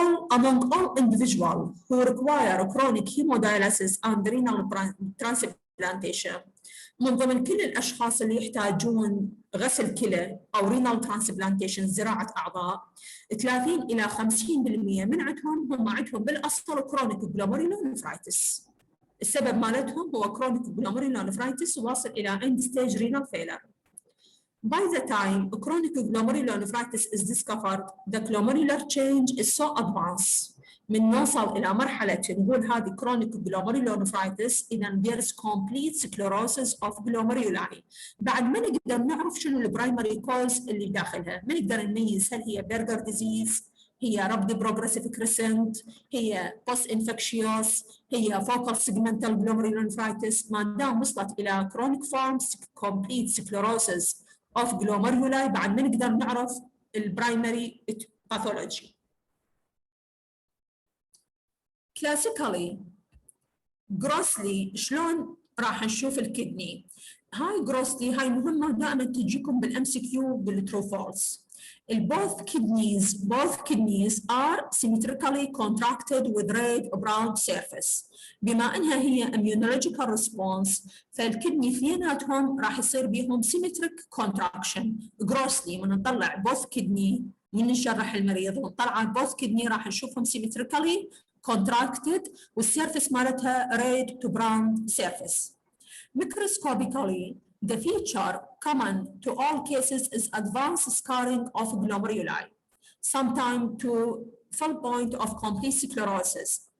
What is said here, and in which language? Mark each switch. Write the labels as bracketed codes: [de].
[en] Among all individuals who require chronic hemodialysis and renal transplantation، [ar] من ضمن كل الأشخاص اللي يحتاجون غسل كلى أو renal transplantation زراعة أعضاء 30 إلى 50% من هم عندهم بالأصل [en] chronic glomerulonephritis. [ar] السبب مالتهم هو chronic glomerulonephritis واصل إلى [en] end stage renal failure. By the time chronic glomerulonephritis is discovered, the glomerular change is so advanced. [ar] من نوصل إلى مرحلة نقول هذه [en] chronic glomerulonephritis إذا there is complete sclerosis of glomeruli. [ar] بعد ما نقدر نعرف شنو البرايمري كوز اللي داخلها، ما نقدر نميز هل هي برجر ديزيز، هي rapid progressive crescent، هي post infectious، هي focal segmental glomerulonephritis. ما دام وصلت إلى chronic form [en] complete sclerosis of glomeruli [ar] بعد ما نقدر نعرف البرايمري pathology. Classically, جروسلي شلون راح نشوف الكدني؟ هاي جروسلي هاي مهمة دائما تجيكم بالام سي كيو بالترو فولس. [en] both kidneys are symmetrically contracted with red brown surface. [ar] بما انها هي immunological response فالكدني اثنيناتهم راح يصير بيهم symmetric contraction. grossly من نطلع both kidney من نشرح المريض ونطلع both kidney راح نشوفهم symmetrically contracted والسيرفس مالتها red to brown surface. [en] Microscopically, the feature common to all cases is advanced scarring of glomeruli, sometimes to full point of complete sclerosis.